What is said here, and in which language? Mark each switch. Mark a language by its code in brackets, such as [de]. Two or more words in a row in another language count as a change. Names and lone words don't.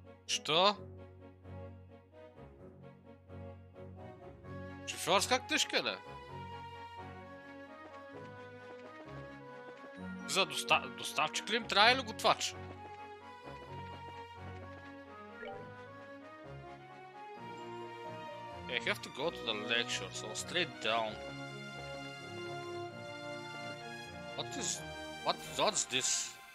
[bg] Что? Шофьорска книжка, да? За доставчик ли им трябва или готвач? [en] I have to go to the lecture, so straight down. What's this?